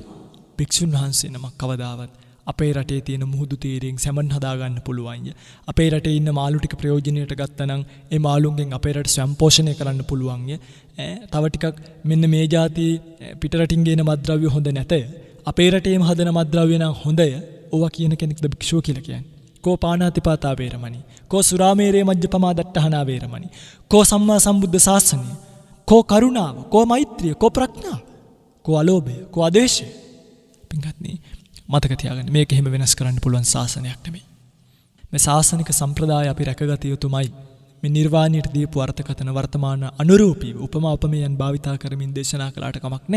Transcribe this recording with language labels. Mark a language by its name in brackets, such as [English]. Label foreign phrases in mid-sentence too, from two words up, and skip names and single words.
[Sinhala] භික්ෂුන් වහන්සේ නමක් කවදාවත් අපේ රටේ තියෙන මුහුදු තීරයෙන් සැමන් හදා ගන්න පුළුවන්. අපේ රටේ ඉන්න මාළු ටික ප්‍රයෝජනෙට ගත්තා නම් ඒ මාළුන්ගෙන් අපේ රට ස්වයං පෝෂණය කරන්න පුළුවන්. තව ටිකක් මෙන්න මේ જાති පිටරටින් ගේන මත්ද්‍රව්‍ය හොඳ නැත. අපේ රටේම හදන මත්ද්‍රව්‍ය නම් හොඳය. ඕවා කියන කෙනෙක්ද භික්ෂුව කියලා කියන්නේ. කෝ [Pali] පාණාතිපාතා වේරමණී, [Sinhala] කෝ [Pali] සුරාමේරේ මජ්ජපමා දට්ඨහනා වේරමණී, [Sinhala] කෝ සම්මා සම්බුද්ධ ශාසනය, කෝ කරුණාව, කෝ මෛත්‍රිය, කෝ ප්‍රඥාව, කෝ අලෝභය, කෝ අදේශය. පින්වත්නි මතක තියාගන්න මේක එහෙම වෙනස් කරන්න පුළුවන් ශාසනයක් නෙමෙයි. මේ ශාසනික සම්ප්‍රදාය අපි රැකගත යුතුමයි. මේ නිර්වාණයට දීපු අර්ථකථන වර්තමාන අනුරූපීව උපමා උපමේයන් භාවිතා කරමින් දේශනා කළාට කමක් නැහැ.